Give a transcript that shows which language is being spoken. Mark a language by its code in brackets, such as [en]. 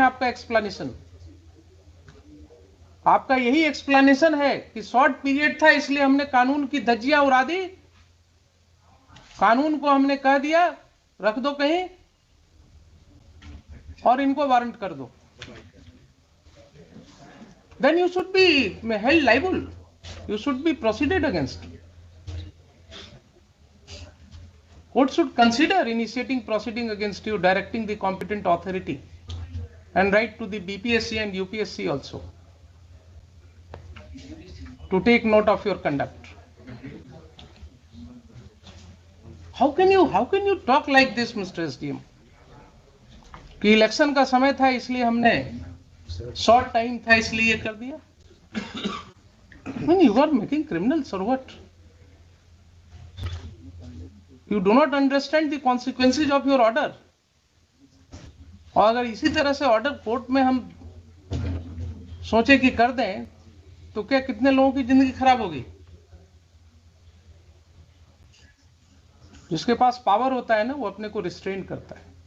[hi] आपका एक्सप्लेनेशन, आपका यही एक्सप्लेनेशन है कि शॉर्ट पीरियड था इसलिए हमने कानून की धज्जियां उड़ा दी, कानून को हमने कह दिया रख दो कहीं और इनको वारंट कर दो। [en] Then you should be held liable. You should be proceeded against. Court should consider initiating proceeding against you, directing the competent authority, and write to the BPSC and UPSC also to take note of your conduct. How can you talk like this, Mr. SDM? [hi] कि election का समय था इसलिए हमने, short time था इसलिए ये कर दिया। [en] When you are making criminals or what? You do not understand the consequences of your order. [hi] और अगर इसी तरह से ऑर्डर कोर्ट में हम सोचे कि कर दें तो क्या कितने लोगों की जिंदगी खराब होगी। जिसके पास पावर होता है ना, वो अपने को रिस्ट्रेन करता है।